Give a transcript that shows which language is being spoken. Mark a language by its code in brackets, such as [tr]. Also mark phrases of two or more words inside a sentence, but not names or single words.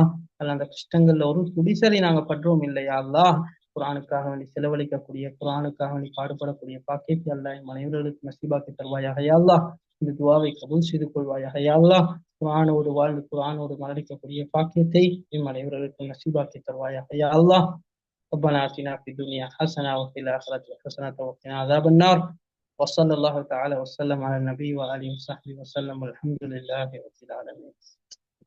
[ta] அந்த கஷ்டங்கள்ல ஒரு துடிசலை நாங்க படுறோம் இல்லையா அல்லாஹ். குர்ஆனுக்காக வேண்டி செலவழிக்கக்கூடிய, குர்ஆனுக்காக வேண்டி பாடுபடக்கூடிய பாக்கியத்தை அல்லாஹ் மனைவர்களுக்கு நசீபாக்கி தருவாயாக [ar] يا الله. [ta] இந்த துஆவை கபூல் செய்து கொள்வாயாக [ar] يا الله. [ta] குர்ஆனோடு வாழ்ந்து குர்ஆனோடு மரணிக்கக்கூடிய பாக்கியத்தை எம் அனைவர்களுக்கும் நசீபாக்கி தருவாயாக [ar] يا الله. ربنا آتنا في الدنيا حسنة وفي الآخرة حسنة وقنا عذاب النار. وصلى الله تعالى وسلم على النبي وآله وصحبه وسلم والحمد لله رب العالمين.